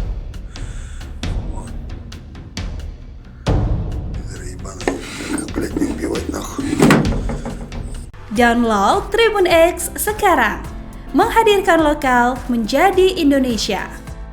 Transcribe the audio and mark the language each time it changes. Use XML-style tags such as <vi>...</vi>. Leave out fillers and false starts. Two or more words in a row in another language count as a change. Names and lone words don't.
<ru>Вот. Пидоры ебаные. Как, блядь, не убивать, нахуй.</ru> <id>Download Tribun X sekarang. Menghadirkan lokal menjadi Indonesia.</id>